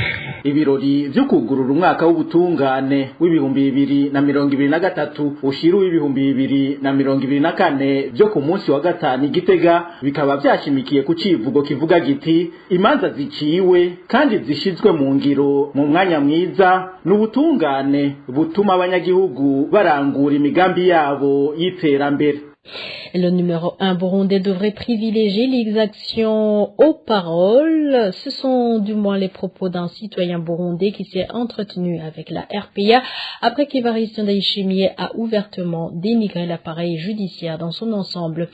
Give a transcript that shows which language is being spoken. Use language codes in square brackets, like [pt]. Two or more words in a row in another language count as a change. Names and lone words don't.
[rn] Ibirori byo kugurura umwaka w'ubutungane w'ibihumbi 2023 ushiru w'ibihumbi 2024 byo ku munsi wa gatanu Gitega bikaba byashimikiye ku civugo kivuga giti imanza ziciwe kandi zishizwe mu ngiro mu mwanya mwiza n'ubutungane butuma abanyagihugu barangura imigambi yabo y'iterambere. [fr] Et le numéro 1 burundais devrait privilégier les actions aux paroles. Ce sont du moins les propos d'un citoyen burundais qui s'est entretenu avec la RPA après qu'Évariste Ndayishimiye a ouvertement dénigré l'appareil judiciaire dans son ensemble.